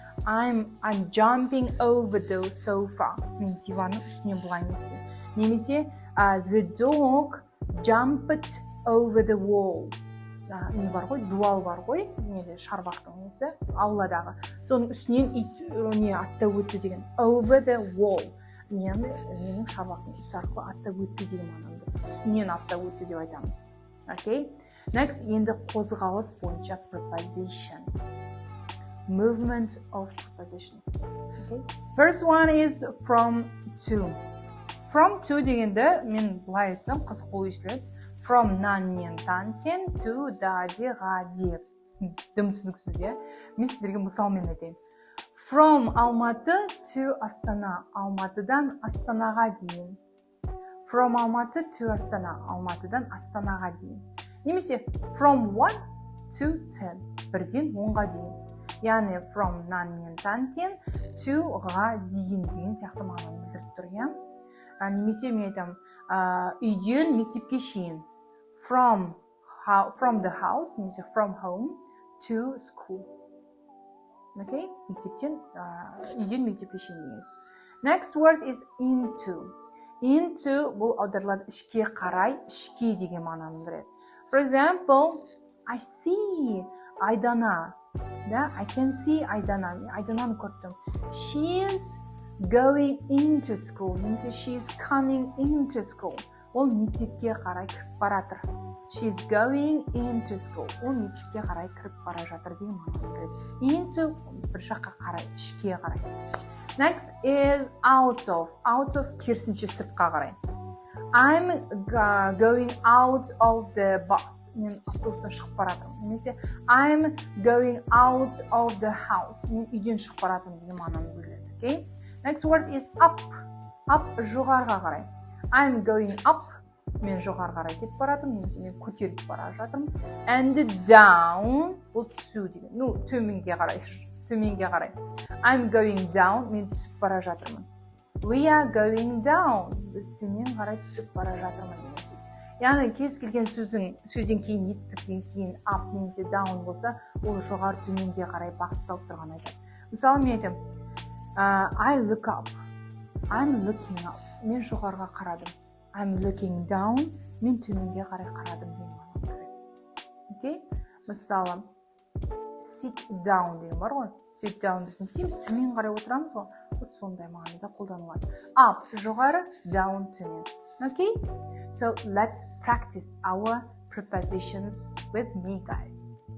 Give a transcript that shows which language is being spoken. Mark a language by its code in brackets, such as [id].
[en] I'm jumping over the sofa. [kk] Мен диванның үстінен былай немесе, [en] the dog jumped over the wall. [kk] Не бар ғой? Дуал бар ғой? Неде шарбақтың несі? Ауладағы. Соның үстінен не аттап өтті деген. [en] Over the wall. [kk] Менің шарбақтың үсті арқылы аттап өтті деген мағынаны. Үстінен аттап өтті деп айтамыз. [en] Okay? [kk] Next, енді қозғалыс бойынша preposition. [en] Movement of preposition. Okay? First one is from to. [kk] From to дегенді мен былай айтсам қызық болып естіледі. From наннен тантен to даде ғаде. Дым түсініксіз, иә? Мен сіздерге мысалмен айтайын. [en] From Алматы to Астана. [kk] Алматыдан Астанаға дейін. [en] From Алматы to Астана. [kk] Алматыдан Астанаға дейін. [en] Немесе from 1 to 10. [kk] Бірден 10-ға дейін. Яғни from наннен тантен to-ға дейін деген сияқты мағынаны білдіріп тұр, иә? Немесе мен айтам, үйден мектепке шейін. [en] From the house, немесе from home to school. Okay? [kk] Үйден мектепке шейін деген сөз. [en] Next word is into. [kk] Into бұл аударылады ішке қарай, ішке деген мағынаны білдіреді. [en] For example, I see Айдана. I can see Айдана. [kk] Айдананы көрдім. [en] She is going into school. Немесе she is coming into school. [kk] Ол мектепке қарай кіріп баратыр. [en] She is going into school. [kk] Ол мектепке қарай кіріп бара жатыр деген мағынаны білдіреді. Into бір жаққа қарай, ішке қарай. [en] Next is out of. [kk] Out of керісінше сыртқа қарай. [en] I'm going out of the bus. [kk] Мен автобустан шығып баратырмын. [en] Немесе I'm going out of the house. [kk] Мен үйден шығып баратырмын деген мағынаны білдіреді. [en] Okay? Next word is up. [kk] Up жоғарға қарай. [en] I'm going up. [kk] Мен жоғарға қарай кетіп баратырмын. Немесе мен көтеріліп бара жатырмын. [en] And down. [kk] Бұл түсу деген. Төменге қарай. Төменге қарай. [en] I'm going down. [kk] Мен түсіп бара жатырмын. [en] We are going down. [kk] Біз төмен қарай түсіп бара жатырмын деген сөз. Яғни кез келген сөзден кейін етістіктен кейін up немесе down болса, ол жоғары төменге қарай бағытталып тұрған айтады. Мысалы мен айтам, [en] I look up. I'm looking up. [kk] Мен жоғарға қарадым. [en] I'm looking down. [kk] Мен төменге қарай қарадым деген мағынаны береді. [en] Okay? [kk] Мысалы, sit down деген бар ғой. Sit down біз не істейміз? Төмен қарай отырамыз ғой. Вот сондай мағынада қолданылады. Up жоғары, down төмен. [en] Okay? So let's practice our prepositions with me, guys.